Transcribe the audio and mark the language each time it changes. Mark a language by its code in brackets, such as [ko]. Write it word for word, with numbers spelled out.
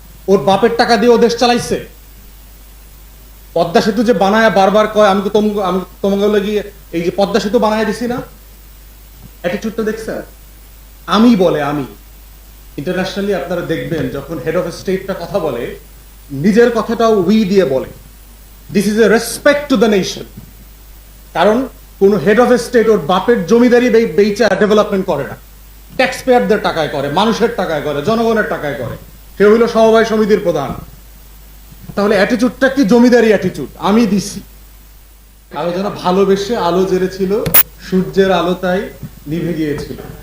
[bn] ওর বাপের টাকা দিয়ে ও দেশ চালাইছে। পদ্মা সেতু যে বানায় বারবার কয় আমি আমি তোমাকে লাগিয়ে এই যে পদ্মা সেতু বানায় দিছি না, অ্যাটিটিউডটা দেখছেন? আমি বলে আমি ইন্টারন্যাশনালি আপনারা দেখবেন যখন হেড অফ স্টেটটা কথা বলে, নিজের কথাটাও উই দিয়ে বলে। [en] This is a respect to the nation. [bn] কারণ কোন হেড অফ স্টেট ওর বাপের জমিদারি বেচা ডেভেলপমেন্ট করে না, ট্যাক্স পেয়ারদের টাকায় করে, মানুষের টাকায় করে, জনগণের টাকায় করে। সে হইল সমবায় সমিতির প্রধান। তাহলে অ্যাটিটিউডটা কি জমিদারি অ্যাটিটিউড? আমি দিছি, আরো যারা ভালোবেসে আলো জেড়েছিল সূর্যের আলো তাই নিভে গিয়েছিল।